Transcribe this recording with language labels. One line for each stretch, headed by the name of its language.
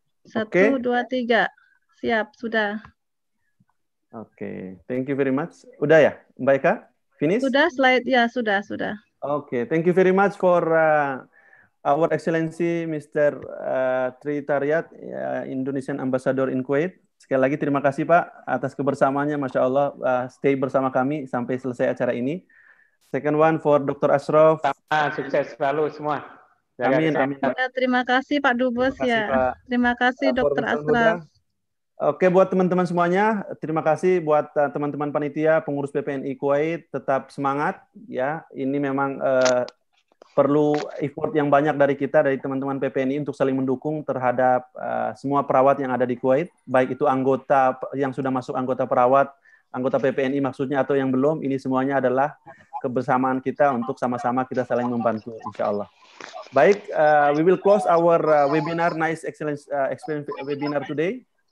Indonesian: Satu, dua, tiga. Siap, sudah.
English: Oke, thank you very much.
Indonesian: Udah ya,
English: Mbak Eka? Finish?
Indonesian: Sudah, slide ya, sudah.
English: Oke, thank you very much for our Excellency Mr. Tri Tharyat, Indonesian Ambassador in Kuwait.
Indonesian: Sekali lagi terima kasih Pak atas kebersamaannya, Masya Allah, stay bersama kami sampai selesai acara ini.
English: Second one for Dr. Ashaf.
Indonesian: Sukses selalu semua. Amin. Ya, terima kasih Pak Dubes ya. Pak. Terima kasih Dr. Ashaf. Oke, buat teman-teman semuanya, terima kasih buat teman-teman panitia, pengurus PPNI Kuwait, tetap semangat ya. Ini memang perlu effort yang banyak dari kita, dari teman-teman PPNI untuk saling mendukung terhadap semua perawat yang ada di Kuwait, baik itu anggota yang sudah masuk anggota perawat, anggota PPNI maksudnya atau yang belum. Ini semuanya adalah kebersamaan kita untuk sama-sama kita saling membantu, insya Allah.
English: Baik, we will close our webinar, nice experience webinar today.